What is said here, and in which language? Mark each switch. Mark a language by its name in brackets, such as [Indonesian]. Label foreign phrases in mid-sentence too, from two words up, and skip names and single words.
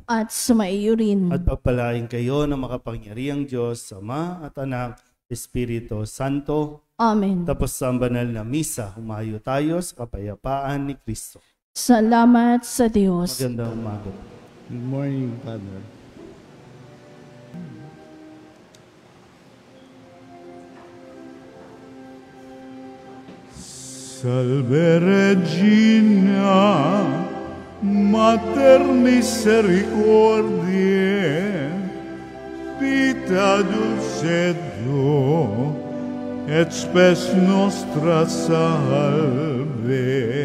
[Filipino] At sumaiyo rin. At pagpalain kayo ng makapangyarihang Diyos, Ama at Anak, Espiritu Santo. Amen. Tapos sa banal na misa, humayo tayo sa kapayapaan ni Kristo. Salamat sa Diyos. Magandang umaga. [English] Good morning, Father. [Latin] Salve Regina, Mater misericordiae, vita dulcedo, et spes nostra salve.